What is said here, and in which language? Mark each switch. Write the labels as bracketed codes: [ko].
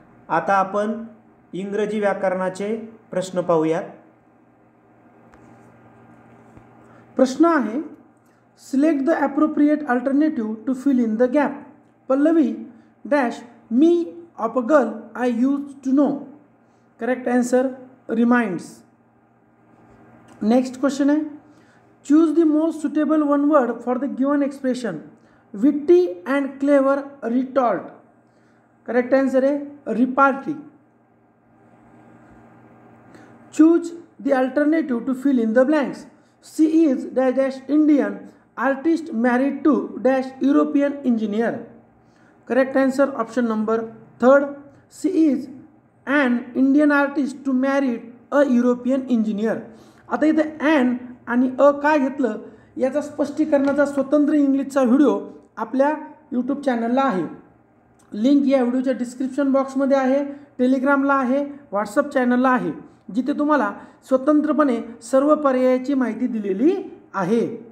[mr] आता आपण इंग्रजी व्याकरणाचे प्रश्न पाहूयात. प्रश्न आहे, [en] Select the appropriate alternative to fill in the gap. Pallavi dash me of a girl I use to know. Correct answer reminds. Next question [hi] है, [en] Choose the most suitable one word for the given expression witty and clever retort. Correct answer [hi] है [en] Repartee. Choose the alternative to fill in the blanks. C is dash dash Indian artist married to dash European engineer. Correct answer option number 3. C is an Indian artist to married a European engineer. [mr] आता इथे an आणि अ काय घेतलं याचा स्पष्टीकरणाचा स्वतंत्र इंग्लिशचा video आपल्या YouTube चॅनलला आहे. लिंक या व्हिडिओच्या डिस्क्रिप्शन बॉक्समध्ये आहे, टेलिग्रामला आहे, व्हॉट्सअप चॅनलला आहे, जिथे तुम्हाला स्वतंत्रपणे सर्व पर्यायाची माहिती दिलेली आहे.